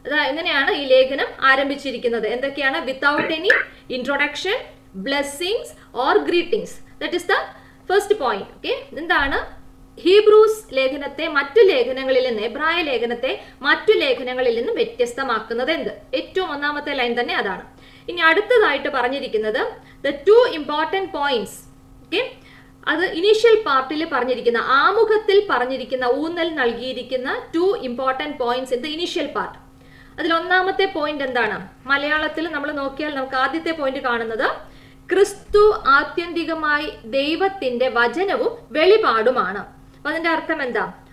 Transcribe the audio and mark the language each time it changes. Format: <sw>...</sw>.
<ml>എങ്ങനെയാണ് ഈ ലേഖനം ആരംഭിച്ചിരിക്കുന്നത്? എന്തൊക്കെയാണ്?</ml> <en>Without any introduction, blessings or greetings. That is the first point.</en> <ml>Okay, എന്താണ് ഹീബ്രൂസ് ലേഖനത്തെ മറ്റു ലേഖനങ്ങളിൽ നിന്ന്, എബ്രായ ലേഖനത്തെ മറ്റു ലേഖനങ്ങളിൽ നിന്ന് വ്യത്യസ്തമാക്കുന്നത് എന്ത്? ഏറ്റവും 1-ാമത്തെ ലൈൻ തന്നെ അതാണ്. ഇനി അടുത്തതായിട്ട് പറഞ്ഞിരിക്കുന്നത്</ml> <en>the 2 important points. Okay,</en> <ml>അത് ഇനീഷ്യൽ പാർട്ടിൽ പറഞ്ഞിരിക്കുന്ന, ആമുഖത്തിൽ പറഞ്ഞിരിക്കുന്ന, ഊന്നൽ നൽകിയിരിക്കുന്ന 2</ml> <en>Important points in the initial part.</en> <ml>അതിൽ ഒന്നാമത്തെ പോയിന്റ് എന്താണ്? മലയാളത്തിൽ നമ്മൾ നോക്കിയാൽ നമുക്ക് ആദ്യത്തെ പോയിന്റ് കാണുന്നത് ക്രിസ്തു ആത്യന്തികമായി ദൈവത്തിന്റെ വചനവും വെളിപാടുമാണ്. അപ്പൊ അതിന്റെ അർത്ഥം എന്താ?</ml>